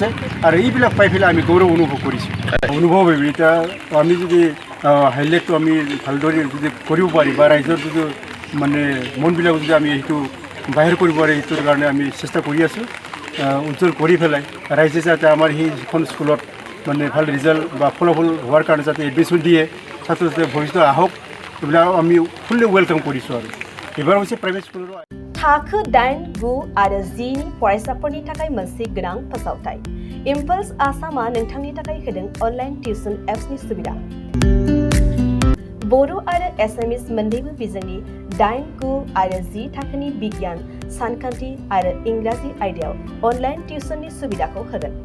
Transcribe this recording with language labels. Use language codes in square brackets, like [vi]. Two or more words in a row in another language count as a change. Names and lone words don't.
[as] আৰু এইবিলাক পাই পেলাই আমি গৌৰৱ অনুভৱ কৰিছোঁ। অনুভৱ এতিয়া আমি যদি হাইলাইটটো আমি ভালদৰে যদি কৰিব পাৰি বা ৰাইজৰ যদি মানে মনবিলাক যদি আমি সেইটো বাহিৰ কৰিব পাৰি, সেইটোৰ কাৰণে আমি চেষ্টা কৰি আছোঁ। উজ্জ্বল কৰি পেলাই ৰাইজে যাতে আমাৰ সেইখন স্কুলত মানে ভাল ৰিজাল্ট বা ফলাফল হোৱাৰ কাৰণে যাতে এডমিশ্যন দিয়ে, ছাত্ৰ ছাত্ৰীয়ে ভৱিষ্যতে আহক, এইবিলাক আমি [en] fully welcome [as] কৰিছোঁ। আৰু এইবাৰ হৈছে [en] private school [brx] थाखो 8, 9 आरो 10 नि फरायसाफोरनि थाखाय मोनसे गोनां फोसावथाय। इम्पल्स आसामआ नोंथांनि थाखाय होदों [en] online tuition apps [brx] सुबिदा। बर' आरो एसामिस मोन्नैबो बिजोंनि 8, 9 आरो 10 थाखोनि बिगियान, सानखान्थि आरो इंराजि आयदायाव [en] online tuition [brx] सुबिदाखौ होगोन।